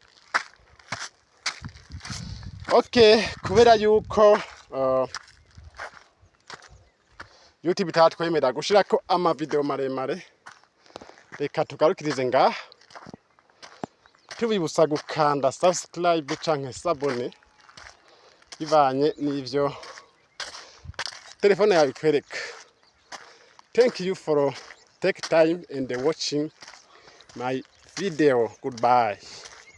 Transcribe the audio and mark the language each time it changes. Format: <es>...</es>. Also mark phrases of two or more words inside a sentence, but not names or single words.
<rn>Okay, kubera yuko YouTube itatwemera gushirako amavideo maremare, reka tugarukirize ngaha tubibutsa gukanda subscribe canke sabone bivanye n'ivyo telefone yawe ikwereka.</rn> <en>Thank you for take time and watching my video. Goodbye.</en>